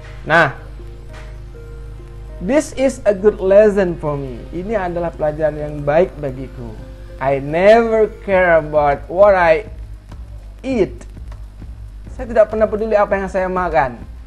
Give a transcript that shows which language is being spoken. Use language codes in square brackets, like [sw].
[en] Nah, this is a good lesson for me. [id] Ini adalah pelajaran yang baik bagiku. [en] I never care about what I eat. [id] Saya tidak pernah peduli apa yang saya makan.